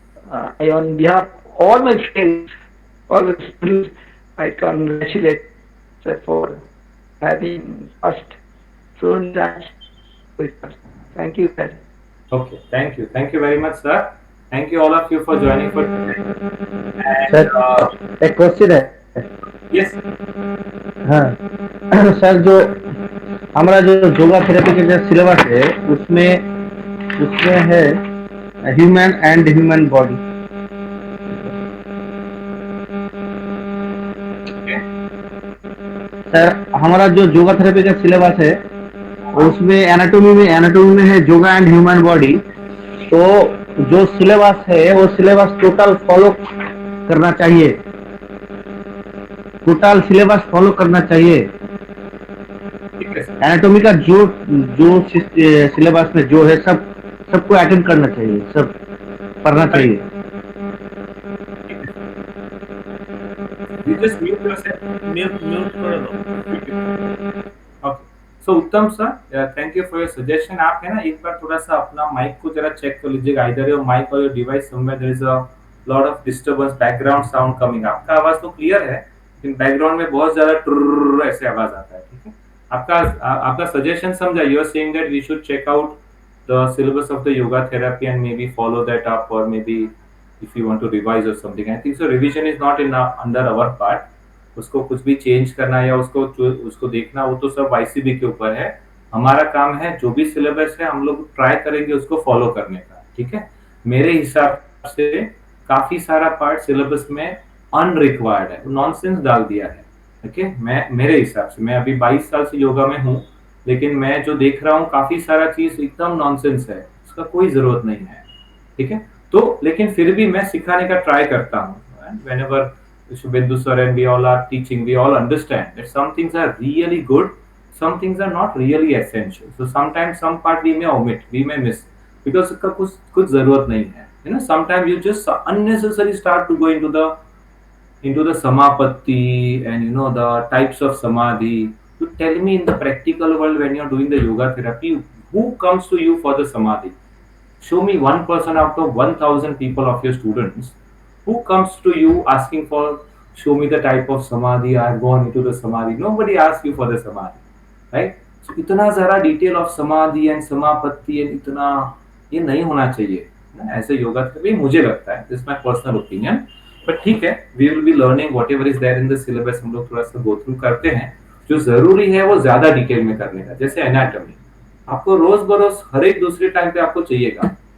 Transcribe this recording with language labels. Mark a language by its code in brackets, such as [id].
[en] I, on behalf of all my friends, all the students, I congratulate sir for having first so much with us. Thank you, sir. Okay, thank you. Thank you very much, sir. Thank you all of you for joining for today. And [hi] sir एक question है. [en] yes, [hi] हाँ sir, जो हमारा जो yoga therapy का जो syllabus है उसमें है human and human body. Sir हमारा जो योगा थेरेपी का सिलेबस है उसमें एनाटॉमी में है योगा एंड ह्यूमन बॉडी. तो जो सिलेबस है वो सिलेबस टोटल फॉलो करना चाहिए. टोटल सिलेबस फॉलो करना चाहिए. एनाटॉमी का जो सिलेबस में जो है सबको अटेंड करना चाहिए, सब पढ़ना चाहिए. [en] you just mute yourself. Mute [hi] करो दो. [en] Okay. So Uttam sir, thank you for your suggestion. [hi] आप है ना एक बार थोड़ा सा अपना माइक को जरा चेक कर लीजिएगा. [en] Either your mic or your device somewhere there is a lot of disturbance, background sound coming. [hi] आपका आवाज तो क्लियर है, लेकिन बैकग्राउंड में बहुत ज्यादा ट्रुर ऐसे आवाज आता है. ठीक है, आपका सजेशन समझा. [en] You are saying that we should check out the syllabus of the yoga therapy and maybe follow that up, or maybe if you want to revise or something. I think so revision is not in under our part. [hi] उसको कुछ भी change करना या उसको देखना वो तो सब YCB के ऊपर है. हमारा काम है जो भी सिलेबस है हम लोग ट्राई करेंगे उसको फॉलो करने का. ठीक है, मेरे हिसाब से काफी सारा पार्ट सिलेबस में अनरिक्वायर्ड है, नॉनसेंस डाल दिया है. ओके, मैं मेरे हिसाब से, मैं अभी 22 साल से योगा में हूँ, लेकिन मैं जो देख रहा हूँ काफी सारा चीज एकदम नॉनसेंस है, उसका कोई जरूरत नहीं है। ठीक है, तो लेकिन फिर भी मैं सिखाने का ट्राई करता हूँ। [en] whenever Shubhendu sir and we all are teaching, we all understand that some things are really good, some things are not really essential, so sometimes some part we may omit, we may miss, because [hi] उसका कुछ कुछ जरूरत नहीं है, [en] you know, sometimes you just unnecessarily start to go into the samapatti and you know the types of samadhi. You tell me, in the practical world, when you're doing the yoga therapy, who comes to you for the samadhi? Show me one person out of 1000 people of your students who comes to you asking for, show me the type of samadhi, I've gone into the samadhi. Nobody asks you for the samadhi, right? [hi] So इतना सारा detail of समाधि and समापत्ति and इतना ये नहीं होना चाहिए ना ऐसे योगा थेरेपी, मुझे लगता है, [en] This my personal opinion. But ठीक है, we will be learning whatever is there in the syllabus, [hi] हम लोग थोड़ा सा गो थ्रू करते हैं। जो जरूरी है वो ज्यादा डिटेल में करने का, जैसे एनाटॉमी आपको रोज बरोज हर एक दूसरे टाइम पे आपको चाहिएगा।